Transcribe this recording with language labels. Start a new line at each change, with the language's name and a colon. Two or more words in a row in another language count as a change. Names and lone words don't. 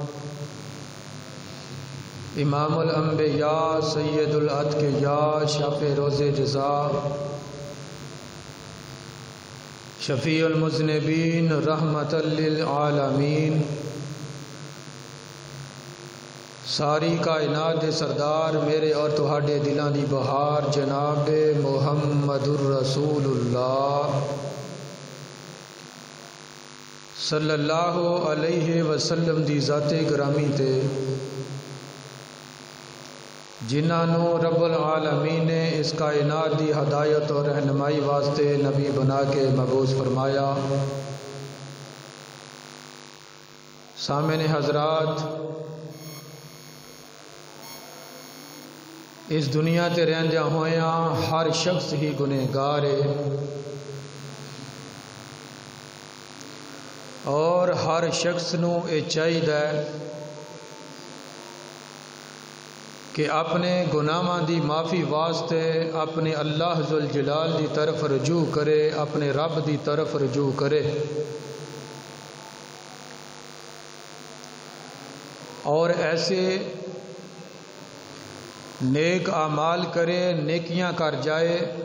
Urdu: امام الانبیاء سید الاتقیاء شافع روز جزا شفیع المذنبین رحمت للعالمین
Punjabi: ساری کائنات دے سردار میرے اور تہاڈے دلاں دی بہار جناب محمد الرسول اللہ
Arabic: صلی اللہ علیہ وسلم
Punjabi: دی ذات گرامی تے جنہاں نو رب العالمین نے اس کائنات دی ہدایت اور رہنمائی واسطے نبی بنا کے مبعوث فرمایا۔ سامعین حضرات، اس دنیا تے رہندیاں ہویاں ہر شخص ہی گنہگار ہے اور ہر شخص نو اے چاہیدا ہے کہ اپنے گناہاں دی معافی واسطے اپنے اللہ ذوالجلال دی طرف رجوع کرے، اپنے رب دی طرف رجوع کرے اور ایسے نیک اعمال کرے، نیکیاں کر جائے،